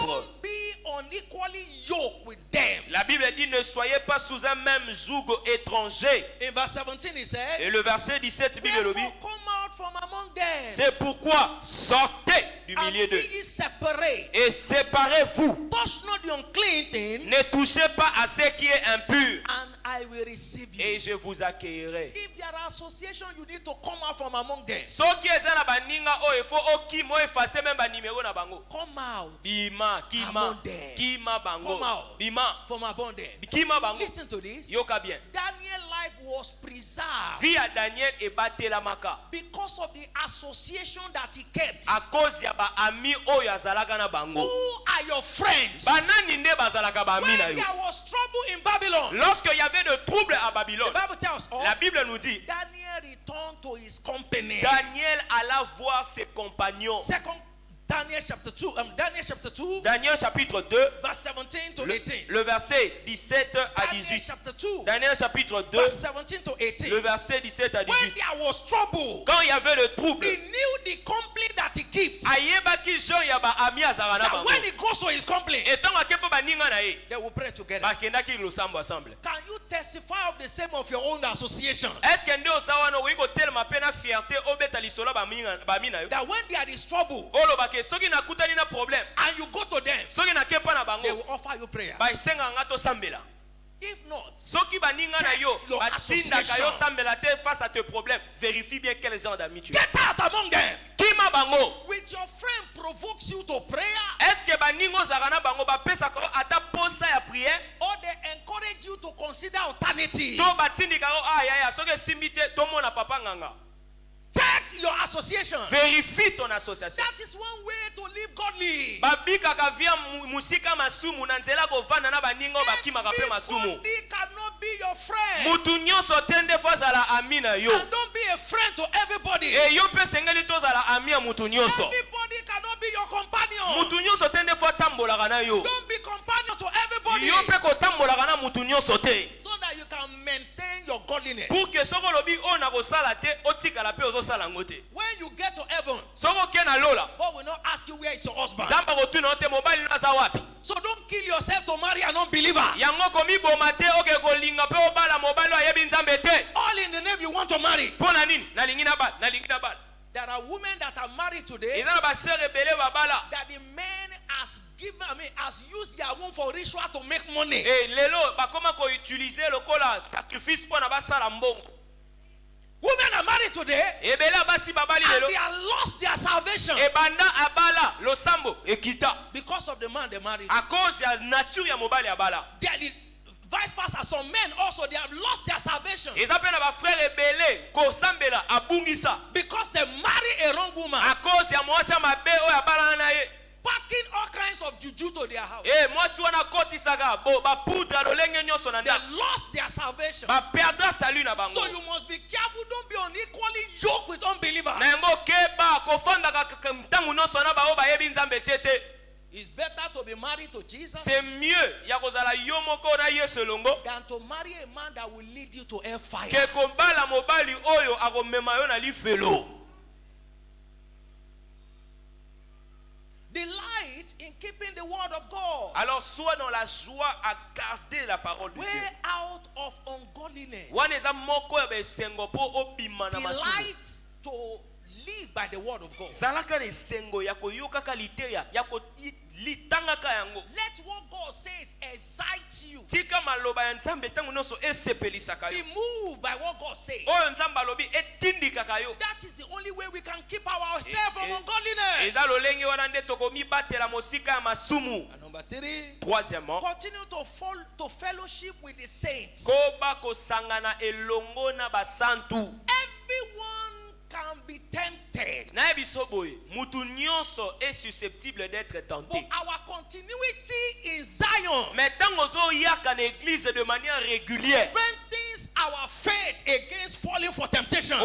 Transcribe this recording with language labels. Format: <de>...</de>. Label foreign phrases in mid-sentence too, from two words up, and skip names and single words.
<en>Don't be unequally yoked with them.</en> <fr>La Bible dit ne soyez pas sous un même joug étranger.</fr> <en>In verse 17 he said,</en> <fr>Et le verset 17, Bible dit,</fr> <en>wherefore come out from among them,</en> <fr>c'est pourquoi sortez du</fr> <en>and</en> <fr>milieu</fr> <en>be</en> <fr>d'eux</fr> <en>ye separate.</en> <fr>et séparez-vous.</fr> <en>Touch not the unclean thing,</en> <fr>Ne touchez pas à ce qui est impur</fr> <en>and I will receive you.</en> <fr>et je vous accueillerai.</fr> <en>If there are associations, you need to come out from among them.</en> <ln>Soki eza na baninga oyo faut okima</ln> <fr>effacer même</fr> <ln>ba numéro na bango.</ln> <en>Come out</en> <ln>Bima, kima,</ln> <en>Among them.</en> <ln>kima bango.</ln> <en>Come out.</en> <ln>Bima,</ln> <en>from among them.</en> <ln>kima bango.</ln> <en>Listen to this.</en> <ln>Yoka bien.</ln> <en>Daniel's life was preserved</en> <fr>Vie à</fr> <ln>Daniel ebatelamaka</ln> <en>because of the association that he kept.</en> <fr>à cause</fr> <ln>ya ba ami oyo azalaka na bango.</ln> <en>Who are your friends?</en> <ln>Banani nde bazalaka ba ami na</ln> <en>When</en> <ln>yo.</ln> <en>there was trouble in Babylon,</en> <fr>Lorsque il y avait de troubles à</fr> <en>the</en> <fr>Babylone,</fr> <en>Bible tells</en> <fr>la</fr> <en>us</en> <fr>Bible nous dit</fr> <en>Daniel returned to his company.</en> <fr>Daniel alla voir ses compagnons.</fr> <en>Second Daniel chapter 2, Daniel chapter 2,</en> <fr>Daniel chapitre 2,</fr> <en>verse 17 to</en> <fr>le,</fr> <en>18.</en> <fr>le verset 17 à</fr> <en>Daniel</en> <fr>18.</fr> <en>chapter 2,</en> <fr>Daniel chapitre 2,</fr> <en>verse 17 to 18.</en> <fr>le verset 17 à</fr> <en>When</en> <fr>18.</fr> <en>there was trouble,</en> <fr>Quand il y avait le trouble,</fr> <en>he knew the company that he keeps.</en> <ln>ayebaki jo ya ba ami azalaka na</ln> <en>That</en> <ln>bango.</ln> <en>when he goes to his company,</en> <ln>Etango akepo baninga na ye,</ln> <en>they will pray together.</en> <ln>bakendaki losambo ensemble.</ln> <en>Can you testify of the same of your own association?</en> <fr>Est-ce que</fr> <ln>nde oza wana okoki kotelema mpe na fierté obeta lisolo bami na yo?</ln> <en>That when there is trouble</en> <ln>Olobake soki nakutani na problème,</ln> <en>and you go to them,</en> <ln>soki nakepa na</ln> <en>they</en> <ln>bango,</ln> <en>will offer you prayer.</en> <ln>basenga nga tosambela.</ln> <en>If not,</en> <ln>Soki baninga na yo,</ln> <en>Check your</en> <ln>batindaka yo</ln> <en>association.</en> <ln>sambela te</ln> <fr>face à tes problèmes, vérifie bien quel genre d'ami tu es.</fr> <en>get out among them.</en> <ln>Kima bango.</ln> <en>With your friend provokes you to prayer,</en> <fr>Est-ce que</fr> <ln>baningo ozalaka na bango bapesaka yo ata posa ya prière?</ln> <en>or they encourage you to consider alternative.</en> <ln>To batindika yo ayaya soki esimbi te tomona papa nganga.</ln> <en>Check your association.</en> <fr>Vérifie ton association.</fr> <en>That is one way to live godly.</en> <ln>Babikaka via musika masumu na nzela kovanda na baningo bakimaka pe masumu.</ln> <en>Everybody cannot be your friend.</en> <ln>Mutu nyonso te nde fo azala ami na yo.</ln> <en>And don't be a friend to everybody.</en> <ln>E yo mpe sengeli tozala ami ya mutu nyonso.</ln> <en>Everybody cannot be your companion.</en> <ln>Mutu nyonso te nde fo atambolaka na yo.</ln> <en>Don't be companion to everybody. everybody.</en> <ln>yo mpe kotambolaka na mutu nyonso te.</ln> <en>So that you can maintain your godliness.</en> <fr>Pour que</fr> <ln>soko lobi o na kosala te otikala pe ozosala ngo te.</ln> <en>When you get to heaven,</en> <ln>Soko ke na lola.</ln> <en>God will not ask you where is your husband.</en> <ln>Zamba kotuna te mobali na za wapi.</ln> <en>So don't kill yourself to marry an unbeliever.</en> <ln>Yango komi boma te oke kolinga pe obala mobali ayebi nzambe te.</ln> <en>All in the name you want to marry.</en> <ln>Pona nini? Nalingi na bala.</ln> <en>There are women that are married today</en> <ln>Eza na ba</ln> <fr>sœur rebelle</fr> <ln>babala.</ln> <en>that the men has used their womb for ritual to make money.</en> <ln>Lelo bakoma ko utiliser lokola sacrifice pona basala mbongo.</ln> <en>Women are married today</en> <ln>Ebele basi babali</ln> <en>and</en> <ln>lelo.</ln> <en>they have lost their salvation</en> <ln>Ebanda abala losambo ekita.</ln> <en>because of the man they married.</en> <fr>A cause</fr> <ln>ya nature ya mobali abala.</ln> <en>Vice versa, some men also they have lost their salvation</en> <ln>Eza pe na ba frère ebele ko sambela abungisa.</ln> <en>because they marry a wrong woman,</en> <fr>A cause</fr> <ln>ya mwasi mabe o ya bala na ye.</ln> <en>packing all kinds of juju to their house.</en> <ln>Mwasi wana kotisaka bo ba poudre lolenge nyonso na</ln> <en>They</en> <ln>ndako.</ln> <en>lost their salvation.</en> <ln>Ba</ln> <fr>perdre salut</fr> <ln>na bango.</ln> <en>So you must be careful. Don't be unequally yoked with unbelievers.</en> <ln>Na yango keba kofanda ka ntangu nyonso na ba o ba yebi nzambe tete.</ln> <en>It's better to be married to Jesus</en> <fr>C'est mieux</fr> <ln>ya kozala yo moko na Yesu longo</ln> <en>than to marry a man that will lead you to hellfire.</en> <ln>ke kobala mobali oyo akomema yo na lifelo.</ln> <en>Delight in keeping the word of God.</en> <fr>Alors sois dans la joie à garder la parole de</fr> <en>Way</en> <fr>Dieu.</fr> <en>out of ungodliness.</en> <ln>Wana eza moko ya besengo po obima na masumu.</ln> <en>Delight to live by the word of God.</en> <ln>Zalaka na esengo ya koyokaka liteya ya litangaka yango.</ln> <en>Let what God says excite you.</en> <ln>Tika maloba ya nzambe tango nyonso esepelisaka</ln> <en>Be</en> <ln>yo.</ln> <en>moved by what God says.</en> <ln>Oyo nzambe alobi etindikaka yo.</ln> <en>That is the only way we can keep ourselves from ungodliness.</en> <ln>Eza lolenge wana nde tokomibatela mosika ya masumu.</ln> <en>And number 3,</en> <fr>Troisièmement,</fr> <en>continue to fellowship with the saints.</en> <ln>koba kosangana elongo na basantu.</ln> <en>Everyone can be tempted,</en> <ln>Na biso boye, mutu nyonso</ln> <fr>est susceptible d'être tenté.</fr> <en>but our continuity in Zion</en> <ln>Mais tango zo yaka na</ln> <fr>église de manière régulière,</fr> <en>strengthens our faith against falling for temptation.</en>